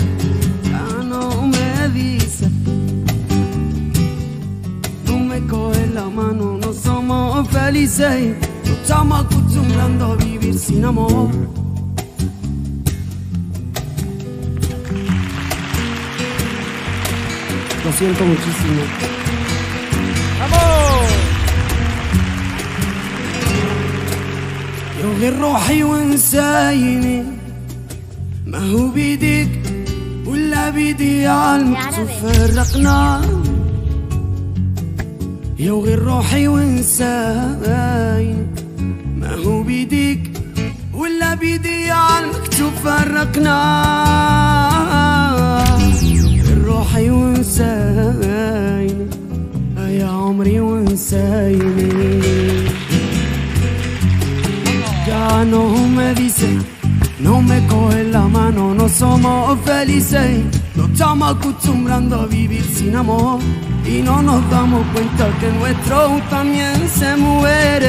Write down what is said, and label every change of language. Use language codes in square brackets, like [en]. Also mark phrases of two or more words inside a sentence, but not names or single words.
[es] Ya no me dice, no me coge la mano, no somos felices. Nos estamos acostumbrando a vivir sin amor. Lo siento muchísimo. ¡Vamos! [ar] لو غير روحي وانسايني ما هو بيديك ولا بيدي عالمكتوب فرقنا. لو غير روحي وانسايني ما هو بيديك ولا بيدي عالمكتوب فرقنا. روحي وانسايني يا عمري وانسايني. [es] Ya no me dice, no me coge la mano, no somos felices. Nos estamos acostumbrando a vivir sin amor y no nos damos cuenta que nuestro también se muere.